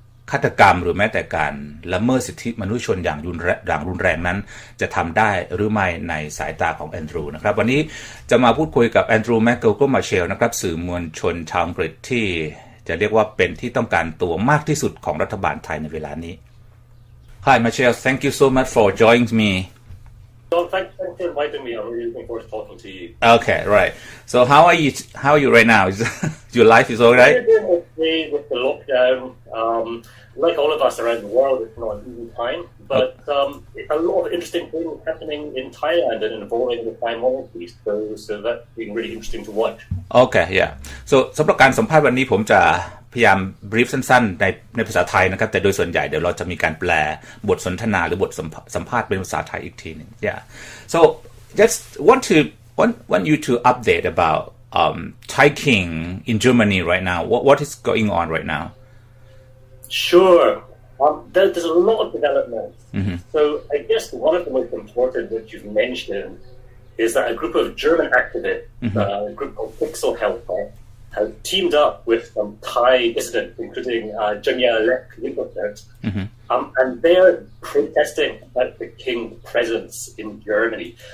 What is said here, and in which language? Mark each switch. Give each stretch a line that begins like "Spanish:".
Thai: ฆาตกรรมหรือแม้แต่การละเมิดสิทธิมนุษยชนอย่างรุนแรงนั้นจะทำได้หรือไม่ในสายตาของแอนดรูว์นะครับวันนี้จะมาพูดคุยกับแอนดรูว์แมคเกรเกอร์มาเชลนะครับสื่อมวลชนชาวอังกฤษที่จะเรียกว่าเป็นที่ต้องการตัวมากที่สุดของรัฐบาลไทยในเวลานี้
English: Hi, Michelle. Thank you so much for joining me. So thanks for inviting me. I'm really looking forward to talking to you. Okay, right. So how are you? How are you right now? Your life is all right? We're doing okay with the lockdown. Like all of us around the world, it's not an easy time, but it's a lot of interesting things happening in Thailand and involving the Thai monarchy. So that's been really interesting to watch. Okay, yeah.
Thai: So สำหรับการสัมภาษณ์วันนี้ผมจะพยายามบรีฟสั้นๆในภาษาไทยนะครับแต่โดยส่วนใหญ่เดี๋ยวเราจะมีการแปลบทสนทนาหรือบทสัมภาษณ์เป็นภาษาไทยอีกทีนึง Yeah.
English: So just want you to update about Thai King in Germany right now. What is going on right now? Sure. There's a lot of developments. Mm-hmm. So I guess one of the most important that you've mentioned is that a group of German activists, a group called Pixel Helper, have teamed up with some Thai dissidents, including Jungya Lek Limpert, and they're protesting about the king's presence in Germany.